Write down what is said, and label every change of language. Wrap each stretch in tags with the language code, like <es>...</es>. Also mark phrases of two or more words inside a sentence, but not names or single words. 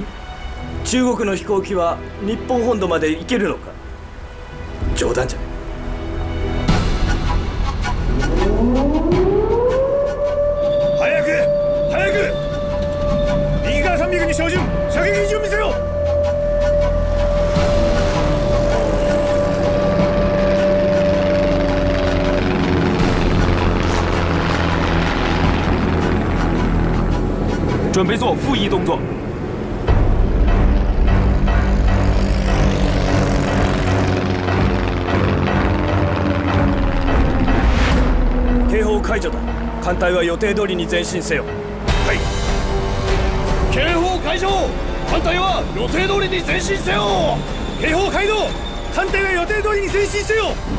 <ja>中国の飛行機は日本本土まで行けるのか？冗談じゃねえ。早く早く、右側300に照準、射撃位置を見せろ。</ja> <zh>准备做复翼动作。</zh> <ja>警報解除だ。艦隊は予定通りに前進せよ。はい。警報解除。艦隊は予定通りに前進せよ。警報解除。艦隊は予定通りに前進せよ。</ja>